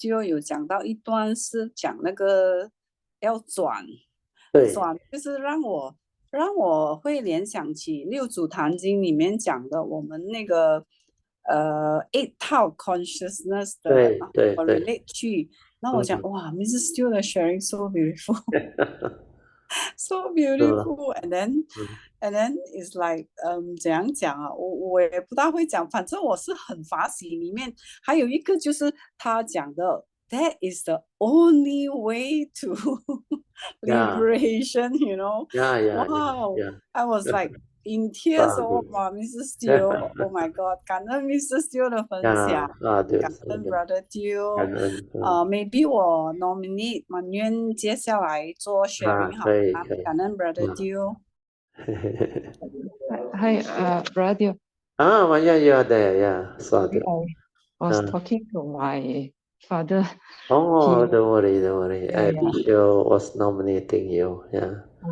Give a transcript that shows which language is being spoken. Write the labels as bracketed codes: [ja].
[zh] Teo 有讲到一段是讲那个要转，就是让我会联想起六祖坛经里面讲的我们那个eight 套 consciousness 的，我 relate 去，那我讲哇 Mrs. [en] Teo 的 sharing so beautiful so beautiful and then it's like [zh] 怎样讲啊，我也不大会讲，反正我是很法喜里面还有一个就是他讲的 [en] that is the only way to liberation, you know. Wow. I was like in tears. Oh my Mrs. Teo, oh my God, [zh] 感恩 [en] Mrs. [zh] Teo 的分享，感恩 Brother Teo。 maybe 我 nominate 满愿接下来做 sharing 好吗？感恩 Brother Teo。 [en] Hi, Brother. Yeah, you are there. Yeah, sorry. I was talking to my father. Oh, He, don't worry, don't worry. yeah, yeah. Alicia was nominating you. Yeah.